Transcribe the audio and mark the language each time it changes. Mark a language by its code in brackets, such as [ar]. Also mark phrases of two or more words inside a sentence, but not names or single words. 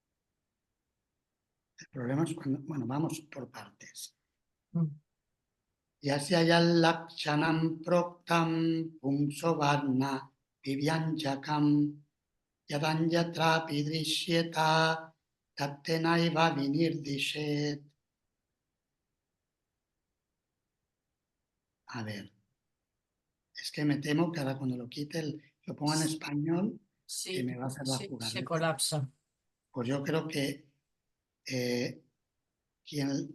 [es] El problema es cuando... Bueno, vamos por partes. [sa] यस्य यल् लक्षणं प्रोक्तं पुंसो वर्ण अभिव्यञ्जकम् यदन्यत्रापि दृश्येत तत्तेनैव विनिर्दिशेत्. [es] A ver, es que me temo que ahora cuando lo quite, lo ponga en español, Sí, me va a hacer la se jugarreta. colapsa. Pues yo creo que quien...